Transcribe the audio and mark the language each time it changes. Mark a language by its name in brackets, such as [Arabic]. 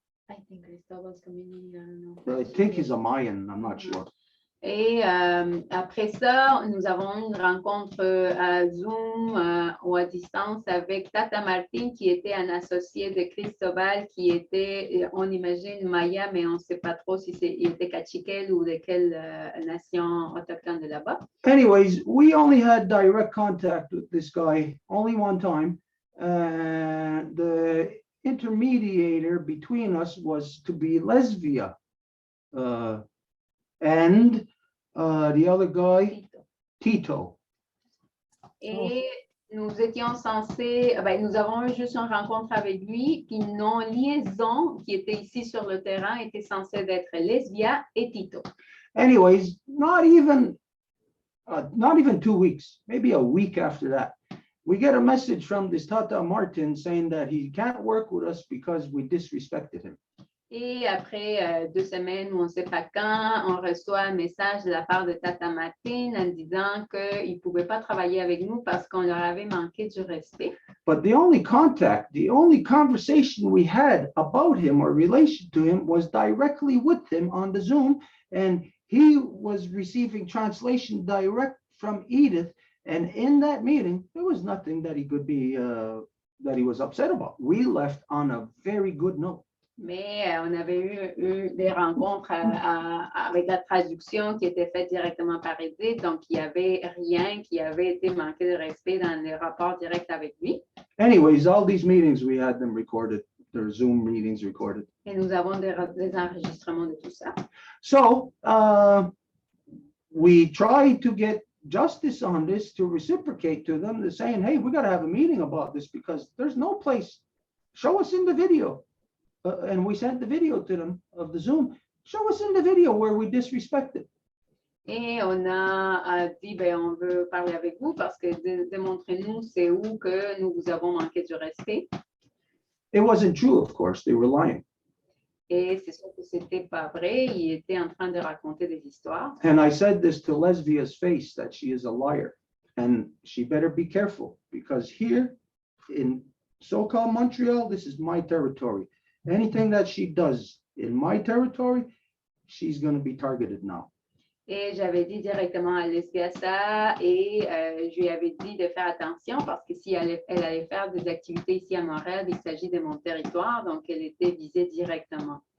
[English] I think Christobal's community, I don't know. I think he's a Mayan, I'm not sure. [French] Et après ça, nous avons eu une rencontre à Zoom ou à distance avec Tata Martin, qui était un associé de Cristobal, qui était, on imagine, Maya, mais on ne sait pas trop si il était Cachiquel ou de quelle nation autochtone de là-bas. [English] Anyways, we only had direct contact with this guy only one time. The intermediator between us was to be Lesbia. And the other guy, Tito. [French] Et nous étions censés, nous avons eu juste une rencontre avec lui, puis nos liaisons qui étaient ici sur le terrain étaient censées être Lesbia et Tito. [English] Anyways, not even 2 weeks, maybe a week after that, we get a message from this Tata Martin saying that he can't work with us because we disrespected him. [French] Et après 2 semaines ou on ne sait pas quand, on reçoit un message de la part de Tata Martin en disant qu'il ne pouvait pas travailler avec nous parce qu'on leur avait manqué du respect. [English] But the only conversation we had about him or relation to him was directly with him on the Zoom, and he was receiving translation direct from Edith. And in that meeting, there was nothing that he could be, that he was upset about. We left on a very good note. [French] Mais on avait eu des rencontres avec la traduction qui était faite directement par Edith, donc il n'y avait rien qui avait été manqué de respect dans les rapports directs avec lui. [English] Anyways, all these meetings, we had them recorded, their Zoom meetings recorded. [French] Et nous avons des enregistrements de tout ça. [English] So we tried to get justice on this, to reciprocate to them, to saying, hey, we got to have a meeting about this because there's no place. Show us in the video. And we sent the video to them of the Zoom. Show us in the video where we disrespected. [French] Et on a dit, ben, on veut parler avec vous parce que démontrez-nous c'est où que nous vous avons manqué du respect. [English] It wasn't true, of course, they were lying. [French] Et c'est sûr que c'était pas vrai, il était en train de raconter des histoires. [English] And I said this to Lesbia's face, that she is a liar. And she better be careful because here in so-called Montreal, this is my territory. Anything that she does in my territory, she's going to be targeted now. [French] Et j'avais dit directement à Lesbia ça et je lui avais dit de faire attention parce que si elle allait faire des activités ici à Montréal, il s'agit de mon territoire, donc elle était visée directement.